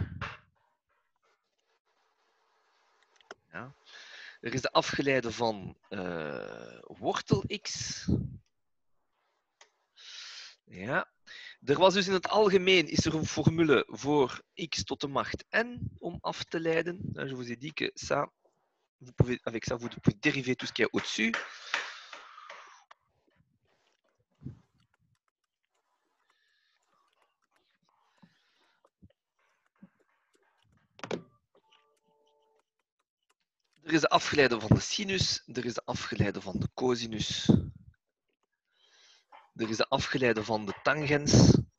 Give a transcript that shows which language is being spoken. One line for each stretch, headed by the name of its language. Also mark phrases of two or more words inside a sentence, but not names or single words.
Dutch: Ja. Er is de afgeleide van wortel x. Ja. Er was dus in het algemeen is er een formule voor x tot de macht n om af te leiden.
French: Je vous ai dit que ça, avec ça, vous pouvez dériver tout ce qu'il y a au-dessus.
Dutch: Er is de afgeleide van de sinus, er is de afgeleide van de cosinus, er is de afgeleide van de tangens.